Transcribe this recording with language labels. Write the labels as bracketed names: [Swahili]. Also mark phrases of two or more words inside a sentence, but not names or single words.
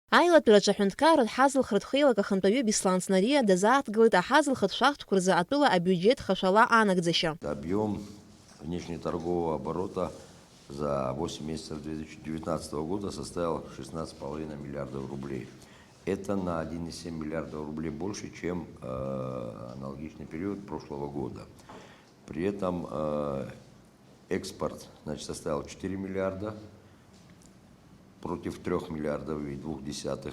[Abkhazian] Аилатәараҿ аҳәынҭқарратә ҳазылхратә хеилак ахантәаҩы Беслан Снария дазааҭгылеит аҳазылхратә шахтқәа рзы атәыла абиуџьет хашәала анагӡашьа. [Russian] Объем внешнеторгового оборота за 8 месяцев 2019 года составил 16,5 миллиардов рублей. Это на 1,7 миллиардов рублей больше, чем аналогичный период прошлого года. При этом экспорт, составил 4 миллиарда против 3 миллиардов и 0,2.